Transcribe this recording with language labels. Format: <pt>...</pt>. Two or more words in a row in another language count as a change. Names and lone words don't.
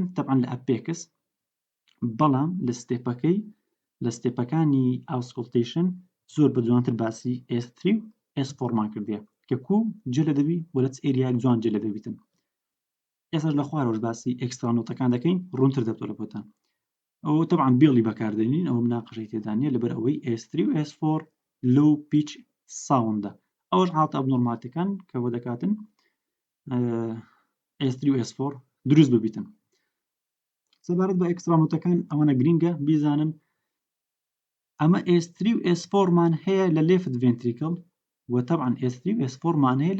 <ckb>تەبعاً لە ئەپێکس بەڵام لە ستێپەکانی auscultation زۆر بە جوانتر باسی S3 و S4 مان کردیە کە کوو جێ لە دەبی وە لە ئێریاک جوان جێ لە دەبیتن ئێستا لە خوارەوەش باسی ئەکسترا نۆتەکان دەکەین ڕوونتر دەبتۆ لە بۆتان ئەو تەبعاً بێڵی بەکاردێنین ئەوە مناقەشەی تێدانیە لەبەر ئەوەی S3 و S4</ckb> <en>low pitch sound</en> <ckb>ە ئەوەش حاڵەتە ئەبنۆرمالیتەکان کە بۆ دەکاتن S3 و S4 دروست ببیتن سەبارەت بە ئەکسترامۆتەکان ئەوانە گرینگە بیزانن ئەمە S3 و S4 مان هەیە لە لێفت ڤێنتریکڵ و طبعا S3 و S4 مان هەیە</ckb>